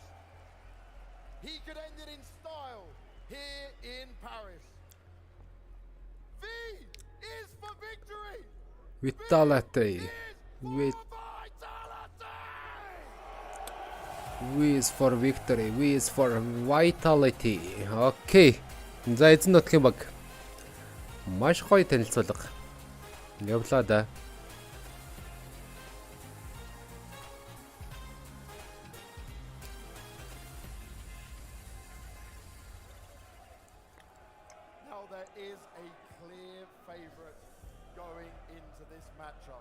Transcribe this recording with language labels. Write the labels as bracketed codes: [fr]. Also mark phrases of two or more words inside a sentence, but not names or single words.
[en] He could end it in style here in Paris. V is for victory. Vitality. V is for victory. V is for vitality. [mn] Окей. За эзэн нутгийн баг. Маш гоё танилцуулга. Явлаа да. [en] Now there is a clear favorite going into this matchup.